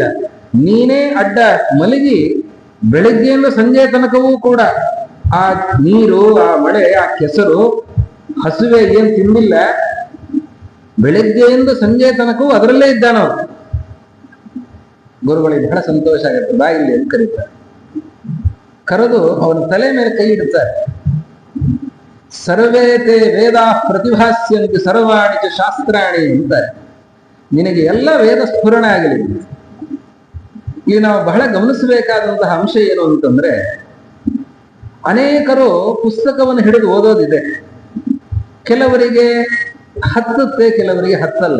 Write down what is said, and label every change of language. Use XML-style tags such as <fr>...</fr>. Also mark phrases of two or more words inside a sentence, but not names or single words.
<kn>ನೀನೇ ಅಡ್ಡ ಮಲಗಿ ಬೆಳಗ್ಗೆಯಿಂದ ಸಂಜೆ ತನಕವೂ ಕೂಡ ಆ ನೀರು, ಆ ಮಳೆ, ಆ ಕೆಸರು, ಹಸುವೆ ಏನ್ ತಿಂದಿಲ್ಲ, ಬೆಳಗ್ಗೆಯಿಂದ ಸಂಜೆ ತನಕವೂ ಅದರಲ್ಲೇ ಇದ್ದಾನವ. ಗುರುಗಳಿಗೆ ಬಹಳ ಸಂತೋಷ ಆಗುತ್ತೆ. ಬಾ ಇಲ್ಲಿ ಅಂತ ಕರೀತಾರೆ. ಕರೆದು ಅವನ ತಲೆ ಮೇಲೆ ಕೈ ಇಡ್ತಾರೆ.</kn> <sa>ಸರ್ವೇತೆ ವೇದಾ ಪ್ರತಿಭಾಸ್ಯಂತಿ ಸರ್ವಾಣಿ ಚ ಶಾಸ್ತ್ರಾಣಿ ಅಂತಾರೆ.</sa> <kn>ನಿನಗೆ ಎಲ್ಲ ವೇದ ಸ್ಫುರಣ ಆಗಲಿ. ಇಲ್ಲಿ ನಾವು ಬಹಳ ಗಮನಿಸಬೇಕಾದಂತಹ ಅಂಶ ಏನು ಅಂತಂದ್ರೆ, ಅನೇಕರು ಪುಸ್ತಕವನ್ನು ಹಿಡಿದು ಓದೋದಿದೆ. ಕೆಲವರಿಗೆ ಹತ್ತುತ್ತೆ, ಕೆಲವರಿಗೆ ಹತ್ತಲ್ಲ.</kn>